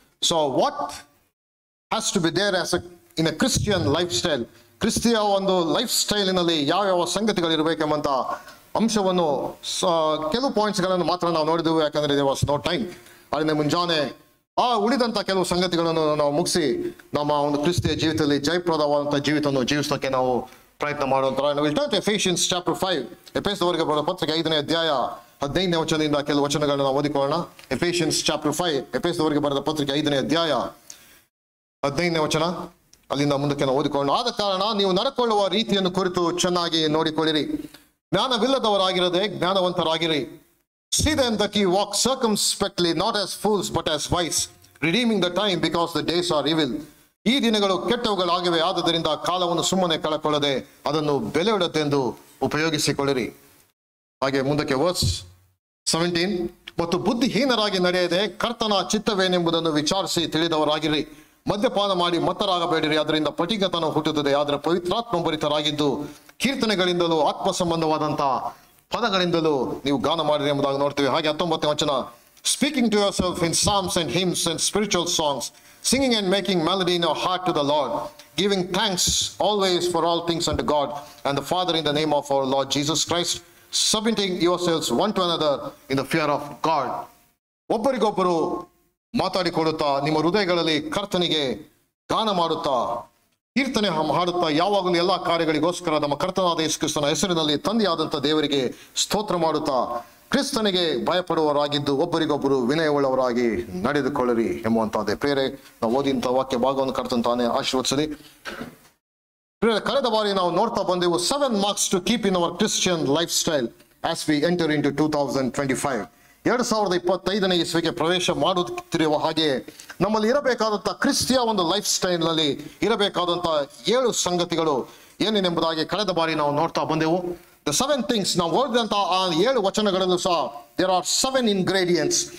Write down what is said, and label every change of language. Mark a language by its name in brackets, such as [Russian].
[English] So what has to be there as in a Christian lifestyle? [Kannada] ಕ್ರಿಸ್ತಿಯ ಒಂದು life ಸ್ಟೈಲಿನಲ್ಲಿ ಯಾವ ಸಂಗತಿಗಳು ಇರಬೇಕೆಂಬಂತ ಅಂಶವನ್ನು ಕೆಲವು ಪಾಯಿಂಟ್ಸ್ಗಳನ್ನು ಮಾತ್ರ ನಾವು ನೋಡಿದೆವು. ಯಾಕಂದ್ರೆ [English] there was no time. [Kannada] ಅದರಿಂದ ಮುಂಜಾನೆ ಉಳಿದಂತ ಕೆಲವು ಸಂಗತಿಗಳನ್ನು ನಾವು ಮುಗಿಸಿ ನಮ್ಮ ಒಂದು ಕ್ರಿಸ್ತಿಯ ಜೀವಿತದಲ್ಲಿ ಜಯಪ್ರದವಾದಂತಹ ಜೀವಿತವನ್ನು ಜೀವಿಸೋಕೆ ನಾವು ಪ್ರಯತ್ನ ಮಾಡುವಂತ ಎಫೆಸಿಯನ್ಸ್ ಚಾಪ್ಟರ್ 5 ಎಫೆಸದವರಿಗೆ ಬರೆದ ಪತ್ರಿಕೆ 5ನೇ ಅಧ್ಯಾಯ 15ನೇ ವಚನದಿಂದ ಕೆಲವು ವಚನಗಳನ್ನು ನಾವು ಓದಿಕೊಳ್ಳೋಣ. ಎಫೆಸಿಯನ್ಸ್ ಚಾಪ್ಟರ್ 5 ಎಫೆಸದವರಿಗೆ ಬರೆದ ಪತ್ರಿಕೆ 5ನೇ ಅಧ್ಯಾಯ 15ನೇ ವಚನ ಅಲ್ಲಿಂದ ಮುಂದಕ್ಕೆ ನಾವು ಓದಿಕೊಳ್ಳೋಣ. ಆದ ಕಾರಣ ನೀವು ನಡ್ಕೊಳ್ಳುವ ರೀತಿಯನ್ನು ಕುರಿತು ಚೆನ್ನಾಗಿ ನೋಡಿಕೊಳ್ಳಿರಿ, ಜ್ಞಾನವಿಲ್ಲದವರಾಗಿರದೆ ಜ್ಞಾನವಂತರಾಗಿರಿ. [English] See them that ye walk circumspectly, not as fools but as wise, redeeming the time because the days are evil. [Kannada] ಈ ದಿನಗಳು ಕೆಟ್ಟವುಗಳಾಗಿವೆ, ಆದುದರಿಂದ ಕಾಲವನ್ನು ಸುಮ್ಮನೆ ಕಳಕೊಳ್ಳದೆ ಅದನ್ನು ಬೆಲೆಯುಳ್ಳದೆಂದು ಉಪಯೋಗಿಸಿಕೊಳ್ಳಿರಿ. ಹಾಗೆ ಮುಂದಕ್ಕೆ ವರ್ಸ್ 17, ಮತ್ತು ಬುದ್ಧಿಹೀನರಾಗಿ ನಡೆಯದೆ ಕರ್ತನ ಚಿತ್ತವೇನೆಂಬುದನ್ನು ವಿಚಾರಿಸಿ ತಿಳಿದವರಾಗಿರಿ. ಮದ್ಯಪಾನ ಮಾಡಿ ಮತ್ತರಾಗಬೇಡಿರಿ, ಅದರಿಂದ ಪಟಿಗತನ ಹುಟ್ಟುತ್ತದೆ. ಆದರೆ ಪವಿತ್ರಾತ್ಮ ಭರಿತರಾಗಿದ್ದು ಕೀರ್ತನೆಗಳಿಂದಲೂ ಆತ್ಮ ಸಂಬಂಧವಾದಂತಹ ಪದಗಳಿಂದಲೂ ನೀವು ಗಾನ ಮಾಡಿರಿ ಎಂಬುದಾಗಿ ನೋಡ್ತೀವಿ. ಹಾಗೆ 19ನೇ ವಚನ, [English] Speaking to yourself in psalms and hymns and spiritual songs, singing and making melody in your heart to the Lord, giving thanks always for all things unto God and the Father in the name of our Lord Jesus Christ, submitting yourselves one to another in the fear of God. [Kannada] ಒಬ್ಬರಿಗೊಬ್ಬರು ಮಾತಾಡಿಕೊಳ್ಳುತ್ತಾ ನಿಮ್ಮ ಹೃದಯಗಳಲ್ಲಿ ಕರ್ತನಿಗೆ ಗಾನ ಮಾಡುತ್ತಾ ಕೀರ್ತನೆ ಹಾಡುತ್ತಾ ಯಾವಾಗಲೂ ಎಲ್ಲಾ ಕಾರ್ಯಗಳಿಗೋಸ್ಕರ ನಮ್ಮ ಕರ್ತನಾದ ಯೇಸು ಕ್ರಿಸ್ತನ ಹೆಸರಿನಲ್ಲಿ ತಂದೆಯಾದಂಥ ದೇವರಿಗೆ ಸ್ತೋತ್ರ ಮಾಡುತ್ತಾ ಕ್ರಿಸ್ತನಿಗೆ ಭಯಪಡುವವರಾಗಿದ್ದು ಒಬ್ಬರಿಗೊಬ್ಬರು ವಿನಯವುಳ್ಳವರಾಗಿ ನಡೆದುಕೊಳ್ಳಿರಿ ಎಂಬುವಂತಹದ್ದೇ. ಪ್ರೇರೆ ನಾವು ಓದಿದಂಥ ವಾಕ್ಯ ಭಾಗವನ್ನು ಕರ್ತನ ತಾನೇ ಆಶೀರ್ವದಿಸಲಿ. ಕಳೆದ ಬಾರಿ ನಾವು ನೋಡ್ತಾ ಬಂದೆವು [English] 7 marks to keep in our Christian lifestyle as we enter into 2025. [Kannada] 2025ನೇ ಇಸ್ವಿಗೆ ಪ್ರವೇಶ ಮಾಡುತ್ತಿರುವ ಹಾಗೆ ನಮ್ಮಲ್ಲಿ ಇರಬೇಕಾದಂಥ ಕ್ರಿಸ್ತಿಯ ಒಂದು ಲೈಫ್ ಸ್ಟೈಲ್ ನಲ್ಲಿ ಇರಬೇಕಾದಂಥ 7 ಸಂಗತಿಗಳು ಏನೇನೆಂಬುದಾಗಿ ಕಳೆದ ಬಾರಿ ನಾವು ನೋಡ್ತಾ ಬಂದೆವು. [English] The 7 things [Kannada] ನಾವು ಓದಿದಂತ ಆ 7 ವಚನಗಳಲ್ಲೂ ಸಹ [English] there are 7 ingredients.